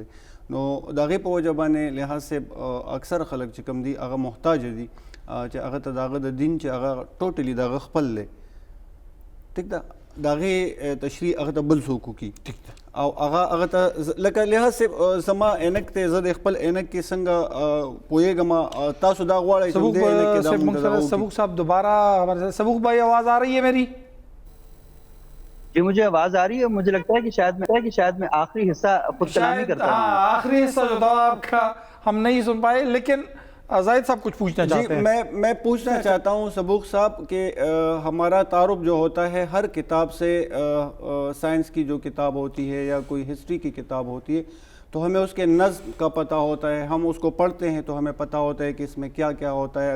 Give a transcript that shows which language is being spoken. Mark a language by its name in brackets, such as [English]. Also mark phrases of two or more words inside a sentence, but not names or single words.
[Pashto] نو د هغې په وجه باندې لحاظ صاحب اکثر خلک چې کوم دي هغه محتاج دي چې هغه ته د هغه د دین چې هغه ټوټلی د هغه خپل دی, ټیک ده, د هغې تشریح هغه ته بل څوک وکړي او هغه ته لکه لحاظ صاحب زما عینک ته زه د خپل عینک کې څنګه پوهېږم, تاسو دا غواړئ چې دې عینک کې دا مونږ ته وکړي. [Urdu] سبوق صاحب دوبارہ ہمارے ساتھ. سبوق بھائی آواز آ رہی ہے میری؟ جی مجھے آواز آ رہی ہے. مجھے لگتا ہے کہ شاید میں آخری حصہ خود کلامی کرتا ہوں. آخری حصہ جو تھا آپ کا ہم نہیں سن پائے, لیکن زاہد صاحب کچھ پوچھنا چاہتے ہیں. میں پوچھنا چاہتا ہوں سبوق صاحب کہ ہمارا تعارف جو ہوتا ہے ہر کتاب سے, سائنس کی جو کتاب ہوتی ہے یا کوئی ہسٹری کی کتاب ہوتی ہے تو ہمیں اس کے نظم کا پتہ ہوتا ہے, ہم اس کو پڑھتے ہیں تو ہمیں پتہ ہوتا ہے کہ اس میں کیا کیا ہوتا ہے.